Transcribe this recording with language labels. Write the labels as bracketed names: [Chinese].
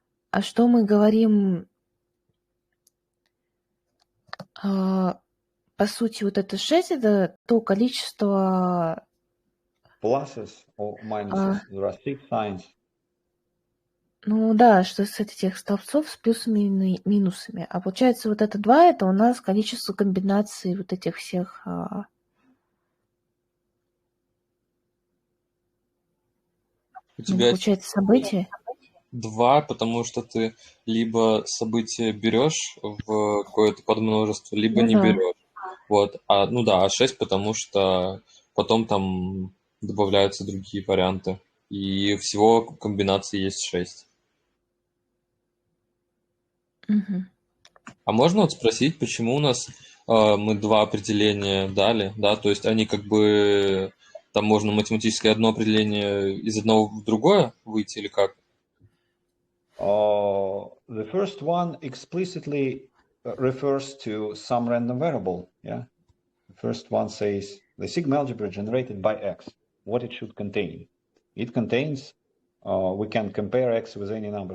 [Russian] А что мы говорим, по сути, вот это 6, это то количество... [English] Pluses or minuses, there are 6 signs. [Russian] Ну да, что с этих столбцов с плюсами и минусами. А получается вот это 2, это у нас количество комбинаций вот этих всех У тебя Получается событие. 2, потому что ты либо событие берешь в какое-то подмножество, либо Ну не да. берешь. Вот. А 6, потому что потом там добавляются другие варианты. И всего комбинаций есть 6. Мгм. А можно вот спросить, почему у нас мы 2 определения дали, да, то есть они как бы там можно математически одно определение из одного в другое выйти или как? [English] The first one explicitly refers to some random variable. Yeah, the first one says the sigma algebra generated by X. What it should contain? It contains. We can compare X with any number.